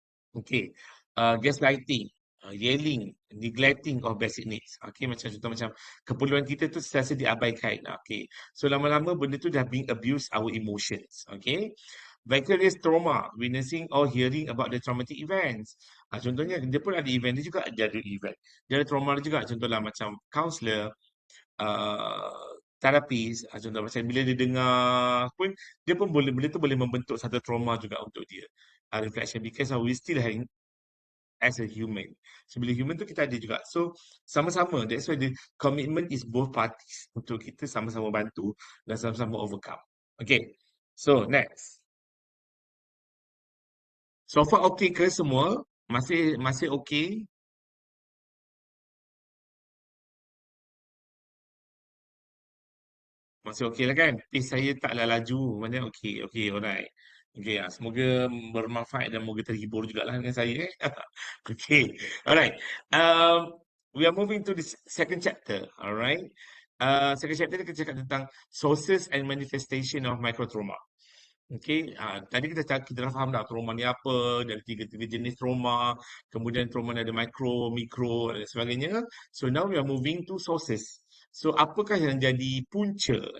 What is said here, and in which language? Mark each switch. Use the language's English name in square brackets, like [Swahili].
[English] Okay, gaslighting, yelling, neglecting of basic needs. [Malay] Okay, macam contoh macam keperluan kita tu sentiasa diabaikan. Okay, so lama-lama benda tu dah [English] being abuse our emotions. Okay, vicarious trauma, witnessing or hearing about the traumatic events. [Malay] Contohnya dia pun ada event, dia juga ada event. Dia ada trauma dia juga. Contohlah macam counselor, terapis, contoh macam bila dia dengar pun, dia pun boleh, benda tu boleh membentuk satu trauma juga untuk dia. [English] Reflection, because we still having as a human. [Malay] So bila human tu kita ada juga. So sama-sama, [English] that's why the commitment is both parties, [Malay] untuk kita sama-sama bantu dan sama-sama overcome. [English] Okay, so next. [Malay] So far okay ke semua? Masih okay? Masih okey lah kan? Pace saya taklah laju. Mana okey, okey, alright. Okey, semoga bermanfaat dan moga terhibur jugalah dengan saya. [English] Okey, alright. We are moving to the second chapter, alright. Second chapter [Malay] ni kita cakap tentang [English] sources and manifestation of microtrauma. [Malay] Okey, tadi kita dah faham dah trauma ni apa, dari tiga jenis trauma, kemudian trauma ni ada micro, mikro dan sebagainya. [English] So now we are moving to sources. [Malay] So apakah yang jadi punca?